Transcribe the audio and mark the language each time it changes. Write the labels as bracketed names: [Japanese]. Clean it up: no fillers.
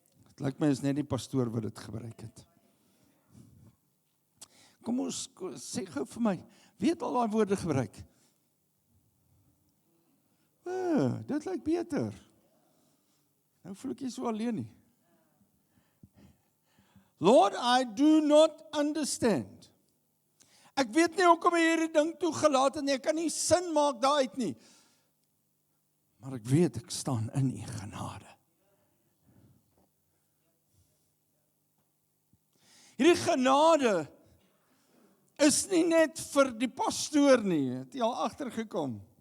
[Afrikaans] Het lyk my is net die pastoor wat dit gebruik het. Kom ons sê gou vir my, wie het al daai woorde gebruik? Dit lyk beter. Nou voel ek nie so alleen nie. [English] Lord, I do not understand. [Afrikaans] Ek weet nie hoekom hy hierdie ding toegelaat het nie, ek kan nie sin maak daaruit nie. Maar ek weet, ek staan in u genade. Hierdie genade is nie net vir die pastoor nie, het jy al agtergekom.